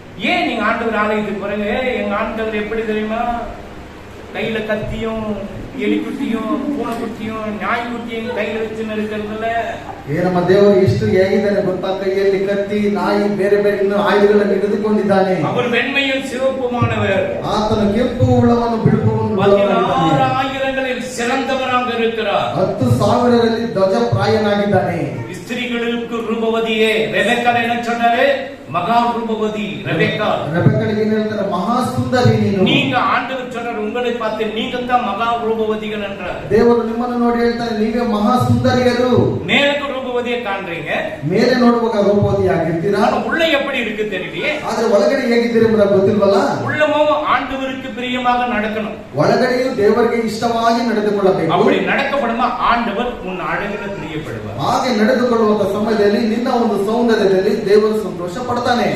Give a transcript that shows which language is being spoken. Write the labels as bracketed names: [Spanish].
[Tamil] ஏன் நீங்க ஆண்டவர் ஆலயத்துக்கு போறீங்க? எங்க ஆண்டவர் எப்படி தெரியுமா? கையில கத்தியும் எலிக்குட்டியும் பூனைக்குட்டியும் நாய்க்குட்டியும் கையில வச்சுன்னு இருக்கிறதுல [Kannada] ನಮ್ಮ ದೇವರು ಎಷ್ಟು ಹೇಗಿದ್ದಾನೆ ಗೊತ್ತಾ? ಕೈಯಲ್ಲಿ ಕತ್ತಿ ನಾಯಿ ಬೇರೆ ಬೇರೆ ಇನ್ನು ಆಯುಧಗಳನ್ನು ಹಿಡಿದುಕೊಂಡಿದ್ದಾನೆ. [Tamil] அவர் வெண்மையும் சிவப்புமானவர். [Kannada] ಆತನು ಕೆಂಪು ಉಳ್ಳವನ್ನು ಬಿಳುಪವನ್ನು [Tamil] 16,000களில் சிறந்தவராக இருக்கிறார். [Kannada] 10,000ರಲ್ಲಿ ಧ್ವಜಪ್ರಾಯನಾಗಿದ್ದಾನೆ. [Tamil] ஸ்திரீகளுக்கு ரூபவதியே. ரெபெக்கா என்ன சொன்னாரு? மகா ரூபவதி ரெபெக்கா. ரெபெக்காளுக்கு என்ன [Kannada] ಹೇಳ್ತಾರೆ? [Tamil] மகா சுந்தரி [Kannada] ನೀನು. [Tamil] நீங்க ஆண்டவர் சொன்னார் உங்களை பார்த்து நீங்க தான் மகா ரூபவதிகள் என்றார். [Kannada] ದೇವರು ನಿಮ್ಮನ್ನು ನೋಡಿ ಹೇಳ್ತಾರೆ ನೀವೇ ಮಹಾ ಸುಂದರಿಯರು. [Tamil] மேலுக்கு ரூபவதியை காண்றீங்க, [Kannada] ಮೇಲೆ ನೋಡುವಾಗ ರೂಪವತಿ ಆಗಿರ್ತೀರಾ. [Tamil] உள்ள எப்படி இருக்கு தெரியலையே. [Kannada] ಆದ್ರೆ ಒಳಗಡೆ ಹೇಗಿದ್ದೀರಿ ಎಂಬುದು ಗೊತ್ತಿಲ್ವಲ್ಲ. [Tamil] உள்ளமும் ஆண்டவருக்கு பிரியமாக நடக்கணும். [Kannada] ಒಳಗಡೆಯೂ ದೇವರಿಗೆ ಇಷ್ಟವಾಗಿ ನಡೆದುಕೊಳ್ಳಬೇಕು. [Tamil] அப்படி நடக்கப்படுமா ஆண்டவர் உன் அழகில பிரியப்படுவார். [Kannada] ಹಾಗೆ ನಡೆದುಕೊಳ್ಳುವಂತ ಸಮಯದಲ್ಲಿ ನಿನ್ನ ಒಂದು ಸೌಂದರ್ಯದಲ್ಲಿ ದೇವರು ಸಂತೋಷ ಪಡ್ತಾನೆ.